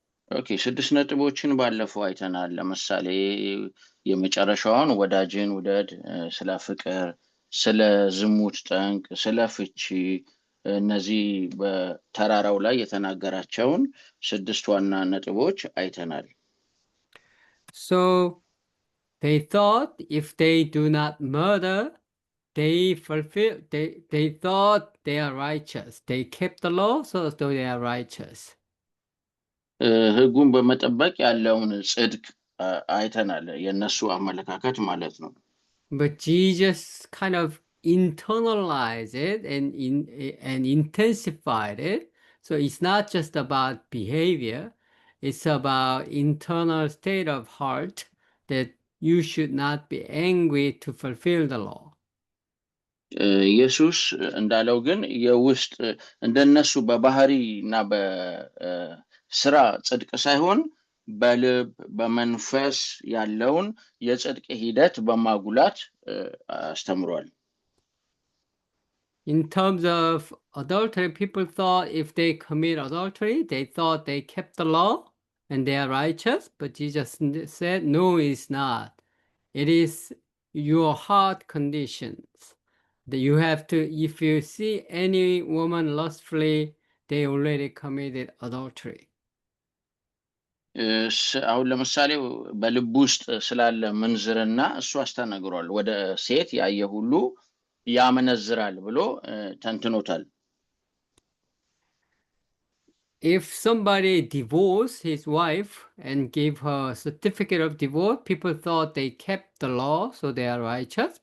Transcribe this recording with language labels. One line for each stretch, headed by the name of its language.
Amharic: ኦኬ 6 ነጥቦችን ባለፈው አይተናል። ለምሳሌ የመጨረሻውን ወዳጅን ውደድ፣ ስለ ፍቅር፣ ስለ ዝሙት ጠንቅ፣ ስለ ፍቺ፣ እነዚህ በተራራው ላይ የተናገራቸውን 6 ዋና ነጥቦች አይተናል።
English: So they thought if they do not murder, they thought they are righteous. They kept the law, so they are righteous.
Amharic: ሕጉን በመጠበቅ ያለውን ጽድቅ አይተናል፣ የነሱ አመለካከት ማለት ነው።
English: But Jesus kind of internalized it and intensified it. So it's not just about behavior, it's about internal state of heart that you should not be angry to fulfill the law.
Amharic: ኢየሱስ እንዳለው ግን የውስጥ እንደነሱ በባህሪ እና በስራ ጽድቅ ሳይሆን በልብ በመንፈስ ያለውን የጽድቅ ሂደት በማጉላት አስተምሯል።
English: In terms of adultery, people thought if they commit adultery, they thought they kept the law and they are righteous. But Jesus said, no, it's not. It is your heart conditions. That you have to, if you see any woman lustfully, they already committed adultery.
Amharic: አሁን ለምሳሌ በልብ ውስጥ ስላለ ምንዝርና እሱ አስተናግሯል። ወደ ሴት ያየ ሁሉ ያመነዝራል ብሎ ተንትኖታል።
English: If somebody divorced his wife and gave her a certificate of divorce, people thought they kept the law, so they are righteous.